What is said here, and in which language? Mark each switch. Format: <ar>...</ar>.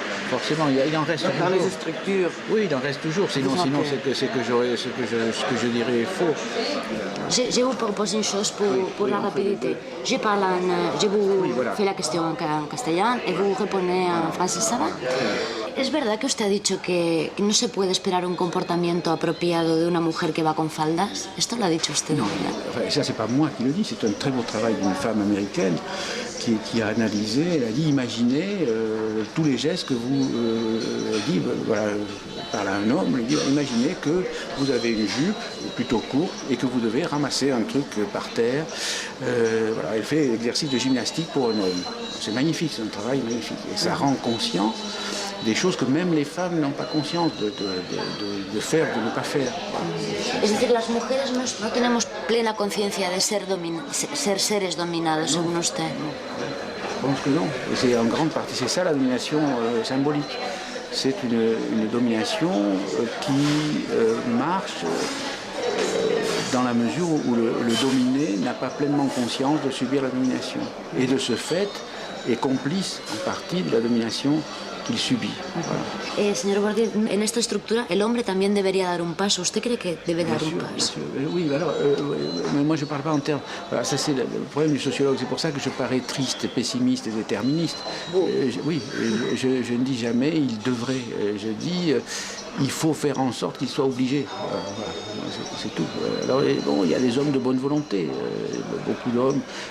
<fr>Forcément, il en reste toujours. Dans les structures. Oui, il en reste toujours. Sinon ce que je dirais est faux. Je vous propose une chose pour la rapidité. Je vous fais la question en castellano y vous répondez en français, ¿ça va?</fr> <es>¿Es verdad que usted ha dicho que no se puede esperar un comportamiento apropiado de una mujer que va con faldas? Esto lo ha dicho usted.</es> <fr>Non, enfin, ça c'est pas moi qui le dis, c'est un très beau travail d'une femme américaine qui a analysé, elle a dit imaginez tous les gestes que vous dites, voilà, parle à un homme, il dit imaginez que vous avez une jupe plutôt courte et que vous devez ramasser un truc par terre. Voilà, elle fait l'exercice de gymnastique pour un homme. C'est magnifique, c'est un travail magnifique. Et ça rend conscient des choses que même les femmes n'ont pas conscience de faire, de ne pas faire.</fr> <es>Es decir, las mujeres no tenemos plena conciencia de ser seres dominados, según usted.</es> <fr>Je pense que non. C'est en grande partie, c'est ça la domination symbolique. C'est une domination qui marche dans la mesure où le dominé n'a pas pleinement conscience de subir la domination. Et de ce fait, est complice en partie de la domination qu'il subit. Voilà.</fr> <es>Señor Bourdieu, en esta estructura, el hombre también debería dar un paso. ¿Usted cree que debe dar un paso?</es> <fr>Oui, alors, mais moi je ne parle pas en termes... Voilà, ça c'est le problème du sociologue, c'est pour ça que je parais triste, pessimiste et déterministe. Oui, je ne dis jamais il devrait, je dis il faut faire en sorte qu'il soit obligé. Voilà, c'est tout. Alors bon, il y a des hommes de bonne volonté, beaucoup d'hommes.</fr>